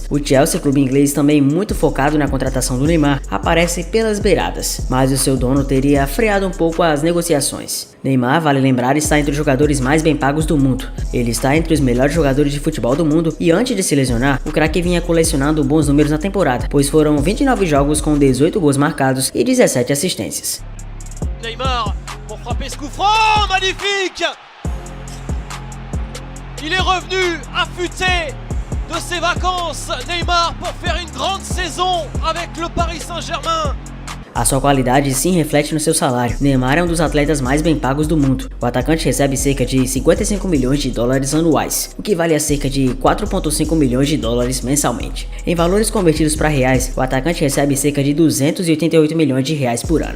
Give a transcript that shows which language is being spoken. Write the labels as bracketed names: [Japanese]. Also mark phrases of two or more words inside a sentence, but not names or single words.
[Portuguese] O Chelsea, clube inglês também muito focado na contratação do Neymar, aparece pelas beiradas, mas o seu dono teria freado um pouco as negociações. Neymar, vale lembrar, está entre os jogadores mais bem pagos do mundo. Ele está entre os melhores jogadores de futebol do mundo e antes de se lesionar, o craque vinha colecionando bons números na temporada, pois foram 29 jogos com 18 gols marcados e 17 assistências. [French] Neymar pour frapper ce coup franc, magnifique! Il est revenu affûté de ses vacances, Neymar, pour faire une grande saison avec le Paris Saint-Germain. [Portuguese] A sua qualidade sim reflete no seu salário. Neymar é um dos atletas mais bem pagos do mundo. O atacante recebe cerca de 55 milhões de dólares anuais, o que vale a cerca de 4,5 milhões de dólares mensalmente. Em valores convertidos para reais, o atacante recebe cerca de 288 milhões de reais por ano.